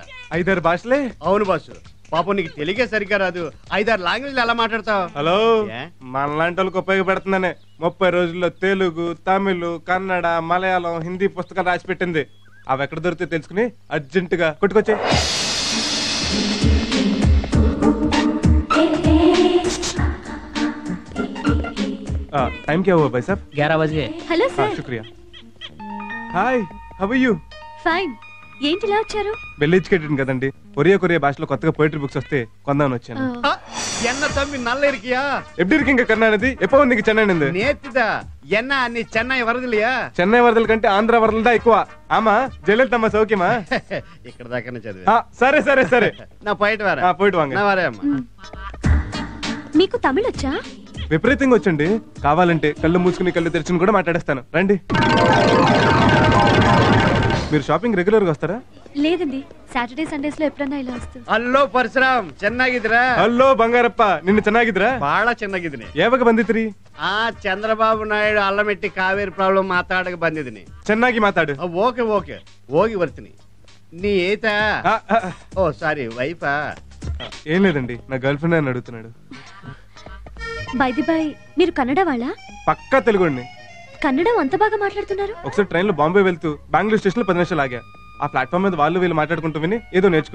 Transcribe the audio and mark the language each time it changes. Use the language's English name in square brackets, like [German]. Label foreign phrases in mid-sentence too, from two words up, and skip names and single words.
[Telugu] 5-6 భాషలే? అవును బాసు. పాపం నీకు తెలుగే సరిగ్గా రాదు, 5-6 లాంగ్వేజ్లు ఎలా మాట్లాడతావు? హలో, మనలాంటి వాళ్ళకి ఉపయోగపడుతుందనే 30 రోజుల్లో తెలుగు, తమిళ్, కన్నడ, మలయాళం, హిందీ పుస్తకాలు రాసి పెట్టింది. అవి ఎక్కడ దొరికితే తెలుసుకుని అర్జెంటుగా కొట్టుకొచ్చే. [Hindi] टाइम क्या हुआ भाई साहब? 11 बजे. [English] hello sir. [Hindi] शुक्रिया. हाय, [English] how are you? [Telugu] ఫైన్. ఏంటి ఇలా వచ్చారు? [English] well educated [Telugu] కదండి. కొరియా భాషలో కొత్తగా [English] poetry books [Telugu] వస్తే కొందామని వచ్చాను. [Tamil] என்ன தம்பி நல்ல இருக்கியா? எப்படி இருக்கீங்க கண்ணாநிதி? எப்போ வந்தீங்க சென்னை இருந்து? நேத்துதா. என்ன நீ சென்னை வரதில்லையா? [Telugu] చెన్నై వరదల కంటే ఆంధ్ర వరదలు దా ఎక్కువ. [Tamil] ஆமா ஜெயலலிதம்மா சௌக்கியமா? [Telugu] ఇక్కడ దాకానే చదివా. సరే [Tamil] நா போயிட் வாரா. போயிட் வாங்க. நா வாரே அம்மா. [Telugu] మీకు తమిళ్ వచ్చా? విపరీతంగా వచ్చండి. కావాలంటే కళ్ళు మూసుకుని కళ్ళు తెరిచిన కూడా మాట్లాడేస్తాను. రండి. మీరు షాపింగ్ రెగ్యులర్ గా వస్తారా? లేదండి, [English] Saturday Sundays [Telugu] లో ఎప్పుడన్నా ఇలా వస్తుంది. [Kannada] ಹಲೋ ಪರಶುರಾಮ್, ಚೆನ್ನಾಗಿದ್ದೀರಾ? హలో బంగారప్ప, నిన్ను ಚೆನ್ನಾಗಿದ್ರಾ? ಬಹಳ ಚೆನ್ನಾಗಿದ್ದೀನಿ. ಯಾವಾಗ ಬಂದಿದ್ರಿ? ಚಂದ್ರಬಾಬು ನಾಯ್ಡು ಅಲ್ಲಮೆಟ್ಟಿ ಕಾವೇರಿ ಪ್ರಾಬ್ಲಮ್ ಮಾತಾಡಕ್ಕೆ ಬಂದಿದ್ದೀನಿ. ಚೆನ್ನಾಗಿ ಮಾತಾಡು. ಓಕೆ ಓಕೆ, ಹೋಗಿ ಬರ್ತೀನಿ. [Telugu] నీ ఏతా? ఓ సారీ, వైఫా? ఏం లేదండి, నా గర్ల్ ఫ్రెండ్ అని అడుగుతున్నాడు. [English] by the by, [Telugu] మీరు కన్నడ వాళ్ళ? పక్కా తెలుగుండి. కన్నడం అంత బాగా మాట్లాడుతున్నారు. ఒకసారి ట్రైన్ లో బాంబే వెళ్తూ బెంగళూరు స్టేషన్ లో 10 నిమిషాలు ఆగా. ఆ ప్లాట్ఫామ్ మీద వాళ్ళు వీళ్ళు మాట్లాడుకుంటూ విని ఏదో నేర్చుకున్నా.